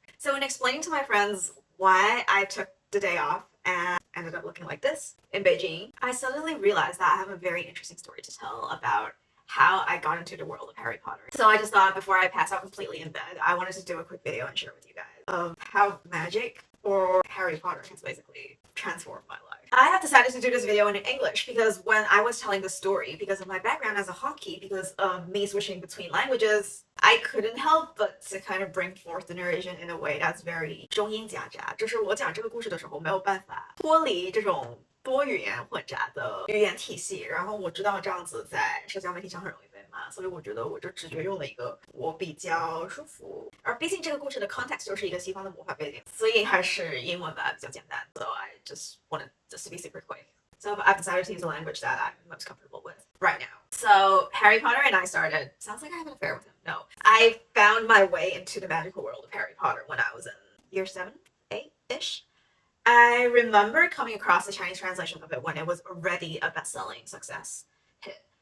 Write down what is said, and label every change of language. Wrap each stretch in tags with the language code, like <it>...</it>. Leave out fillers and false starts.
<en>So in explaining to my friends why I took the day off and ended up looking like this in Beijing, I suddenly realized that I have a very interesting story to tell about how I got into the world of Harry Potter. So I just thought before I pass out completely in bed, I wanted to do a quick video and share with you guys of how magic or Harry Potter has basically transformed my life. I have decided to do this video in English because when I was telling the story, because of my background as a hockey, because of me switching between languages, I couldn't help but to kind of bring forth the narration in a way that's very</en> <zh>中英夹杂，就是我讲这个故事的时候没有办法脱离这种多语言混杂的语言体系，然后我知道这样子在社交媒体上很容易被骂，所以我觉得我就直觉用了一个我比较舒服，而毕竟这个故事的 context 就是一个西方的魔法背景，所以还是英文版比较简单。</zh> <en>So I just wanted this to be super quick. So I've decided to use a language that I'm most comfortable with right now. So Harry Potter and I started, sounds like I have an affair with him. No. I found my way into the magical world of Harry Potter when I was in year 7, 8-ish. I remember coming across the Chinese translation of it when it was already a best-selling success hit.</en>